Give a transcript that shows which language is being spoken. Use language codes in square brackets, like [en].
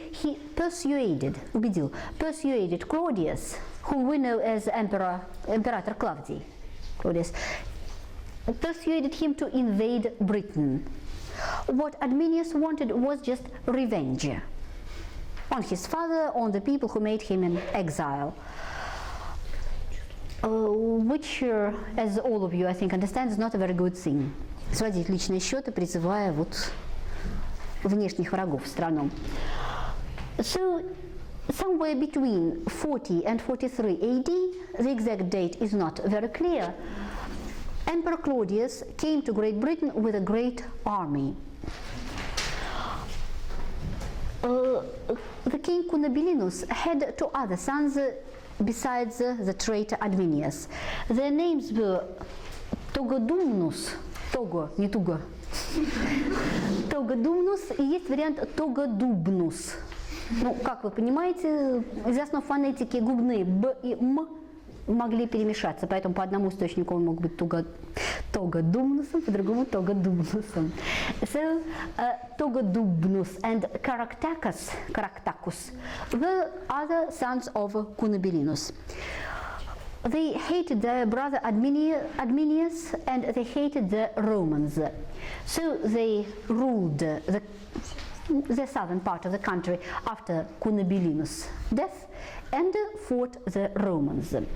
[en] He persuaded Claudius, whom we know as Imperator Claudius, persuaded him to invade Britain. What Adminius wanted was just revenge on his father, on the people who made him an exile, which, as all of you I think understand, is not a very good thing. [ru] Сводить личные счеты, призывая вот внешних врагов в страну. [en] So, somewhere between 40 and 43 AD, the exact date is not very clear, Emperor Claudius came to Great Britain with a great army. The king Cunobelinus had two other sons besides the traitor Adminius. Their names were Togodumnus, [ru] Того, не туго, [en] Togodumnus, [ru] и есть вариант [en] Togodubnus. [ru] Ну, как вы понимаете, из основ фонетики губные «б» и «м» могли перемешаться, поэтому по одному источнику он мог быть тогодумнусом, по другому тогодумнусом. [en] So, Togodubnus and Caractacus were other sons of Cunobelinus. They hated their brother Adminius and they hated the Romans. So they ruled the southern part of the country after Cunobelinus' death and fought the Romans.